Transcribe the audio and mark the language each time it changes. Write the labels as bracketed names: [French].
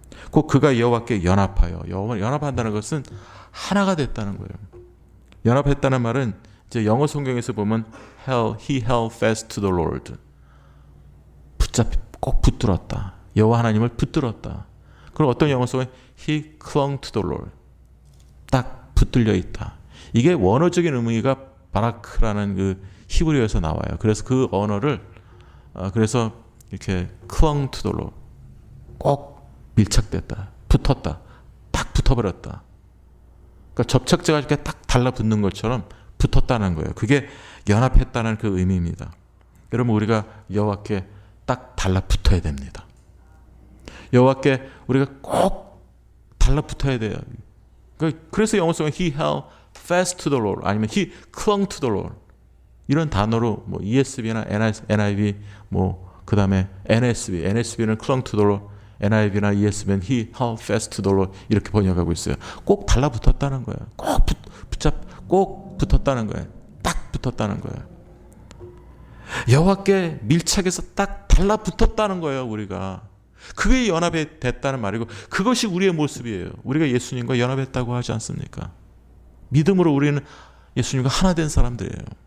[Korean] 꼭 그가 여호와께 연합하여, 여호와 연합한다는 것은 하나가 됐다는 거예요. 연합했다는 말은 이제 영어 성경에서 보면 [English] he held fast to the Lord. [Korean] 꼭 붙들었다. 여호와 하나님을 붙들었다. 그리고 어떤 영어 속에 [English] he clung to the Lord. [Korean] 딱 붙들려 있다. 이게 원어적인 의미가 바라크라는 그 히브리어에서 나와요. 그래서 그 언어를 그래서 이렇게 [English] clung to the Lord. [Korean] 꼭 밀착됐다. 붙었다. 딱 붙어버렸다. 그러니까 접착제가 이렇게 딱 달라붙는 것처럼 붙었다는 거예요. 그게 연합했다는 그 의미입니다. 여러분, 우리가 여호와께 딱 달라붙어야 됩니다. 여호와께 우리가 꼭 달라붙어야 돼요. 그래서 영어성은 [English] he held fast to the Lord [Korean] 아니면 [English] he clung to the Lord [Korean] 이런 단어로 뭐 ESV나 NIV 뭐 그 다음에 NSB는 [English] clung to the Lord, [Korean] NIV나 ESV는 [English] he held fast to the Lord [Korean] 이렇게 번역하고 있어요. 꼭 달라붙었다는 거예요. 꼭 붙었다는 거예요. 딱 붙었다는 거예요. 여호와께 밀착해서 딱 달라붙었다는 거예요. 우리가 그게 연합이 됐다는 말이고 그것이 우리의 모습이에요. 우리가 예수님과 연합했다고 하지 않습니까? 믿음으로 우리는 예수님과 하나 된 사람들이에요.